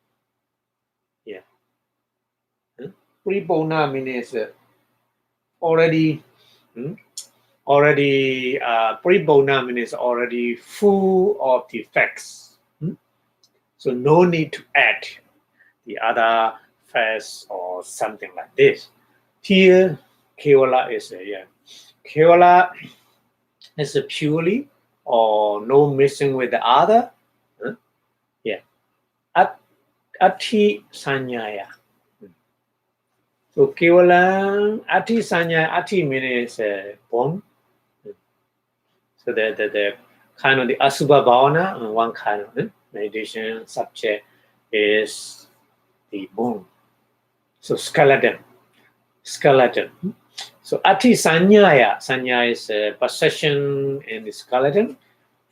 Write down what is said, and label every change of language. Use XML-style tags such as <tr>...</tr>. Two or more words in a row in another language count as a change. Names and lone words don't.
<en>Paripurna means already paripurna means already full of the facts. So no need to add the other facts or something like this. Here kevala is kevala is purely or no missing with the other.</en> <pi>Ati sanyaya.</pi> <en>So</en> <pi>kevala ati sanyaya,</pi> <en>ati means born. So the kind of the</en> <pi>asubha bhavana,</pi> <en>one kind of meditation subject is the bone. So skeleton. So</en> <pi>ati sanya</pi> <en>is a possession in the skeleton.</en>